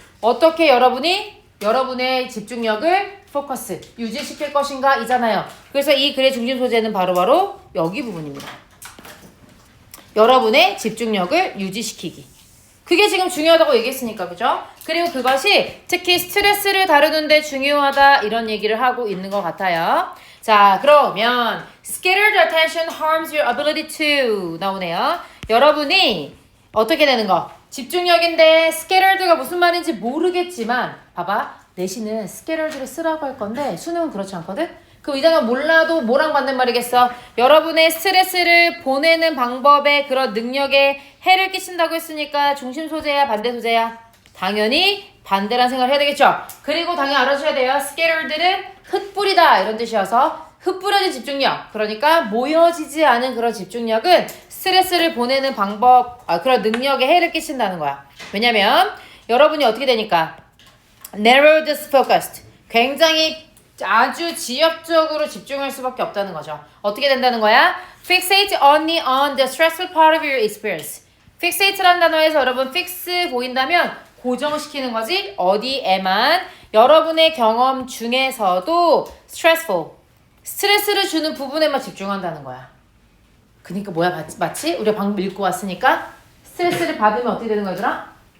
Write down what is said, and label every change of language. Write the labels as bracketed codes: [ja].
[ko] 어떻게 여러분이 여러분의 집중력을 포커스 유지시킬 것인가 이잖아요. 그래서 이 글의 중심 소재는 바로 여기 부분입니다. 여러분의 집중력을 유지시키기. 그게 지금 중요하다고 얘기했으니까 그죠? 그리고 그것이 특히 스트레스를 다루는데 중요하다 이런 얘기를 하고 있는 것 같아요. 자 그러면 [en] scattered attention harms your ability to [ko] 나오네요. 여러분이 어떻게 되는 거? 집중력인데 scattered가 무슨 말인지 모르겠지만 봐봐 내신은 scattered를 쓰라고 할 건데 수능은 그렇지 않거든? 그 이장은 몰라도 뭐랑 맞는 말이겠어? 여러분의 스트레스를 보내는 방법에 그런 능력에 해를 끼친다고 했으니까 중심 소재야 반대 소재야? 당연히 반대란 생각을 해야 되겠죠? 그리고 당연히 알아주셔야 돼요. scattered는 흩뿌리다 이런 뜻이어서 흩뿌려진 집중력 그러니까 모여지지 않은 그런 집중력은 스트레스를 보내는 방법 그런 능력에 해를 끼친다는 거야. 왜냐면 여러분이 어떻게 되니까 [en] narrowed focused [ko] 굉장히 아주 지역적으로 집중할 수밖에 없다는 거죠. 어떻게 된다는 거야? [en] Fixate only on the stressful part of your experience. [ko] Fixate라는 단어에서 여러분 fix 보인다면 고정시키는 거지. 어디에만 여러분의 경험 중에서도 stressful 스트레스를 주는 부분에만 집중한다는 거야. 그러니까 뭐야 마치 우리가 방금 읽고 왔으니까 스트레스를 받으면 어떻게 되는 거더라?